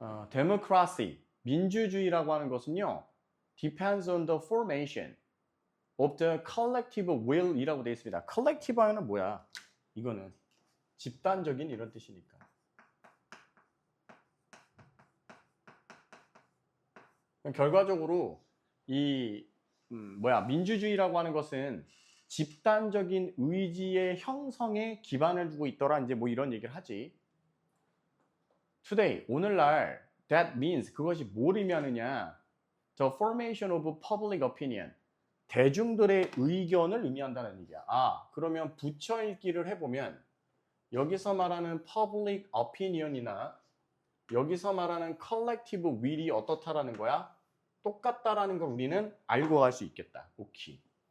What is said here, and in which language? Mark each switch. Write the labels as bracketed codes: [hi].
[en] democracy, [ko] 민주주의라고 하는 것은요, [en] depends on the formation of the collective will이라고 되어 있습니다. [ko] collective 하면 뭐야? 이거는 집단적인 이런 뜻이니까. 결과적으로 이 민주주의라고 하는 것은 집단적인 의지의 형성에 기반을 두고 있더라, 이제 뭐 이런 얘기를 하지. Today, 오늘날 [en] that means [ko] 그것이 뭘 의미하느냐? [en] The formation of public opinion. [ko] 대중들의 의견을 의미한다는 얘기야. 그러면 붙여 읽기를 해보면 여기서 말하는 public opinion이나 여기서 말하는 collective will이 어떻다라는 거야? 똑같다라는 걸 우리는 알고 갈 수 있겠다. 오케이.